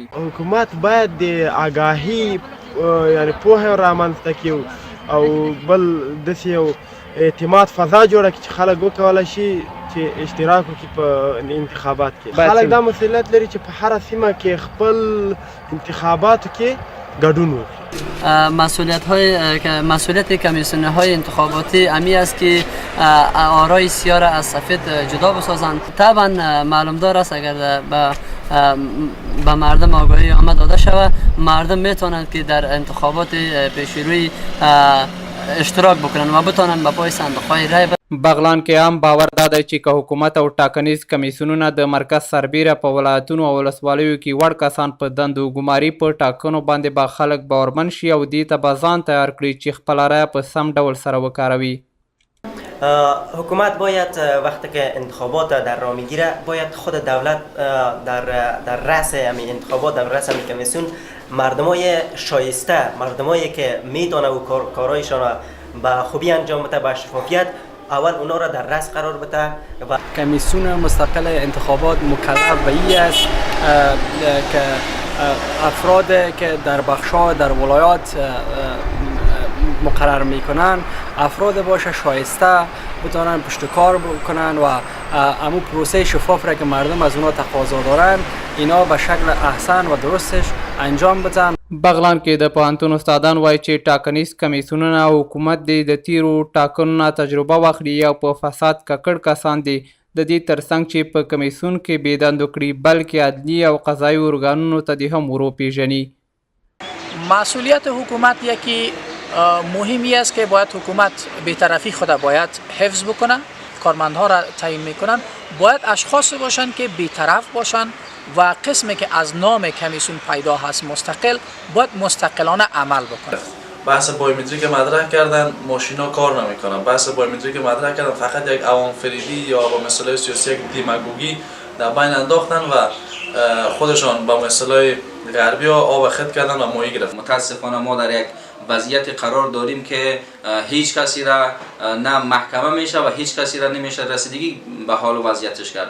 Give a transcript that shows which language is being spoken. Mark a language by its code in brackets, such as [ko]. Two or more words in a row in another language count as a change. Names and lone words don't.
[ps] حکومت باید د آګاهي یعنې پوهه رامنځته کړي او بل داسې یو اعتماد فضا جوړه کړي چې خلک وکولی شي چې اشتراک وکړي په انتخابات کې. خلک دا مسؤلیت لري چې په هره سیمه کې خپل انتخاباتو کې ګډون وکړي. [fa] مسئولیت کمیسیون های انتخاباتی امی است که آرای سیاه را از سفید جدا بسازند. طبعا معلومدار است اگر به مردم آگاهی آمد داده شود مردم میتونند که در انتخابات پیشروی اشتراک بکنن و بتونن به پای صندوق‌های رای [ps] بغلان کې هم باور دا دی چې که حکومت او ټاکنیز کمیسیونونه د مرکز سربیره په ولایتونو او ولسوالیو کې وړ کسان په دندو ګماري په ټاکنو باندې به خلک باورمن شي او دې ته به ځان تیار کړي چې خپله رایه په سم ډول سره وکاروي. [fa] حکومت باید وقتی که انتخابات در راه میگیره باید خود دولت در رأس همین انتخابات در رأس همین کمیسیون مردمای شایسته مردمایی که میدونه و کارهایشان را به خوبی انجام بده به شفافیت اول اونا را در رأس قرار بده. و کمیسیون مستقل انتخابات مکلف به این است که افراد که در بخش‌ها در ولایات مقرر میکنن افراد باشه شایسته بتونن پشت کار بکنن و امو پروسه شفاف را که مردم از اونا تقاضا دارن اینا به شکل احسن و درستش انجام بدن. [ps] بغلان کې د پوهنتون استادان وایي چې ټاکنیز کمیسیونونه او حکومت د تیرو ټاکنو نه تجربه واخلي او په فساد ککړ کسان دي د دې ترڅنګ چې په کمیسیون کې بې دندو کړي بلکې عدلي او قضایي ارګانونو ته دې هم وروپېژني. [fa] مسئولیت حکومت یکی مهمی است که باید حکومت بی‌طرفی خود باید حفظ بکنه. کارمندها را تعیین میکنن باید اشخاص باشن که بی‌طرف باشن و قسمی که از نام کمیسیون پیدا هست مستقل باید مستقلانه عمل بکنه. بحث بایومتریک مدرک کردن ماشینا کار نمیکنن. بحث بایومتریک مدرک کردن فقط یک عوام فریبی یا با مسئله سیاسی یک دیماگوگی در بین انداختن و خودشان با مسئله غربی ها آب خط کردن و ماهی گرفت. متاسفانه ما در یک وضعیت قرار داریم که هیچ کسی را نه محکمه میشه و هیچ کسی را نمیشه رسیدگی به حال و وضعیتش کرد.